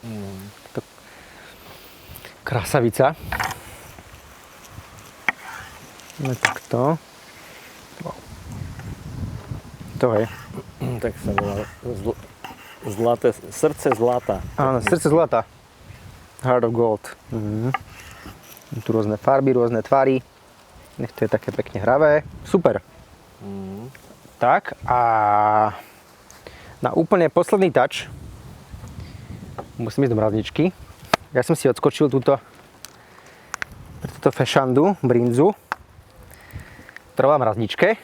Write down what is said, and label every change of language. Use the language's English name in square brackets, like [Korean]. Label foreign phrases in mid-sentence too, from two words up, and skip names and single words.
[Slovak] Krasavica. No takto. Wow. To je. Tak sa volá zlaté, srdce zlata. Áno, srdce zlata. [English] Heart of gold. [Slovak] Tu rôzne farby, rôzne tvary. Nech to je také pekne hravé. Super. Tak a na úplne posledný touch musím ísť do mrazničky. Ja som si odskočil túto fešandu, brinzu, ktorá v mrazničke.